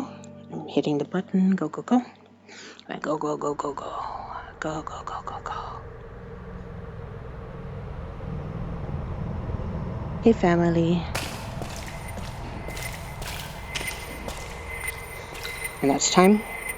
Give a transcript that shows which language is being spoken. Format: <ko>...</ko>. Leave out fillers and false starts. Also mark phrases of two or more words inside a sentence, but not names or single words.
<en>I'm hitting the button. Go, go, go. And go, go, go, go, go. Go, go, go, go, go. Hey, family. And that's time.</en>